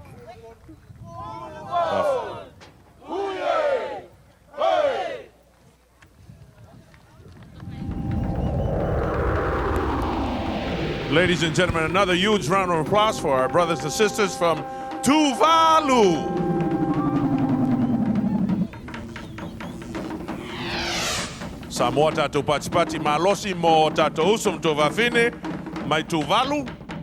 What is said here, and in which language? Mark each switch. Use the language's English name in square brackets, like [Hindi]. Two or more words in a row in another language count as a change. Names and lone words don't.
[English] Ladies and gentlemen, another huge round of applause for our brothers and sisters from TUVALU. [Samoan] Samoa tatou patipati malosi mo tatou usum tovavine mai TUVALU.